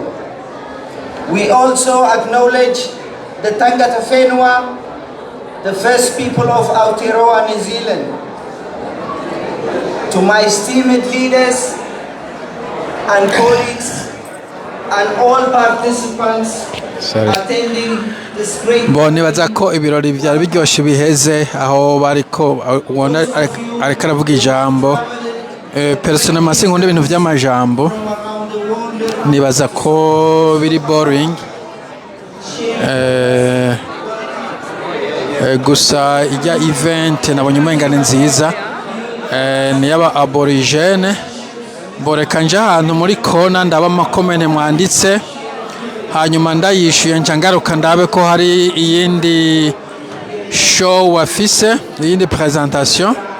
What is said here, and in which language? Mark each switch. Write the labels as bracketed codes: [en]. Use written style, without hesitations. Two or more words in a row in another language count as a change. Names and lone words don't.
[en] We also acknowledge the Tangata Whenua, the first people of Aotearoa, New Zealand. To my esteemed leaders and colleagues and all participants attending this great... [rn] Bo nibaza ko ibirori byari biryoshye biheze aho bariko ubona ariko aravuga ijambo personnellement sinkunda ibintu by'amajambo nibaza ko biri boring gusa ijya event nabonye umenga ni nziza ni yaba aborigene boreka nje ahantu muri kona ndaba amakomene mwanditse hanyuma ndayishuye ncangaruka ndabe ko hari iyindi show wafise iyindi presentation